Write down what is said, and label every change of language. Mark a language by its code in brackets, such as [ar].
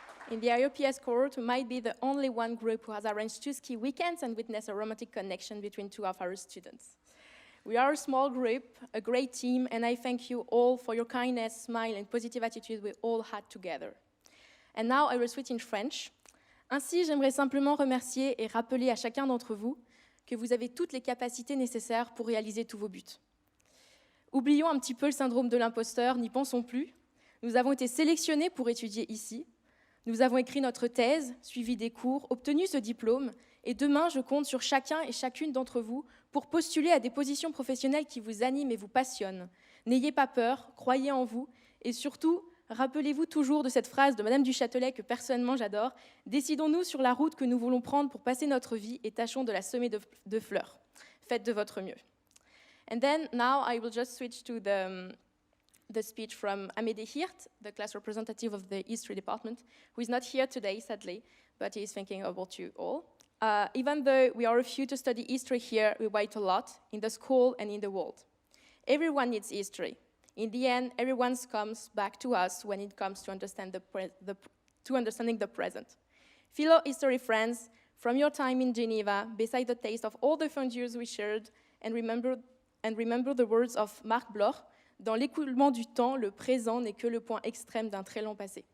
[en] In the IOPS cohort, we might be the only one group who has arranged 2 ski weekends and witnessed a romantic connection between 2 of our students. We are a small group, a great team, and I thank you all for your kindness, smile, and positive attitude we all had together. And now I will switch in French. [fr] Ainsi, j'aimerais simplement remercier et rappeler à chacun d'entre vous que vous avez toutes les capacités nécessaires pour réaliser tous vos buts. Oublions un petit peu le syndrome de l'imposteur, n'y pensons plus. Nous avons été sélectionnés pour étudier ici. Nous avons écrit notre thèse, suivi des cours, obtenu ce diplôme, et demain, je compte sur chacun et chacune d'entre vous pour postuler à des positions professionnelles qui vous animent et vous passionnent. N'ayez pas peur, croyez en vous, et surtout, rappelez-vous toujours de cette phrase de Madame du Châtelet que personnellement j'adore, « Décidons-nous sur la route que nous voulons prendre pour passer notre vie et tâchons de la semer de fleurs. Faites de votre mieux. [en] » And then, now I will just switch to the speech from Amédée Hirt, the class representative of the history department, who is not here today, sadly, but he is thinking about you all. Even though we are a few to study history here, we wait a lot, in the school and in the world. Everyone needs history. In the end, everyone comes back to us when it comes to understanding the present. Fellow history friends, from your time in Geneva, beside the taste of all the fun years we shared, and remember the words of Marc Bloch, [fr] dans l'écoulement du temps, le présent n'est que le point extrême d'un très long passé.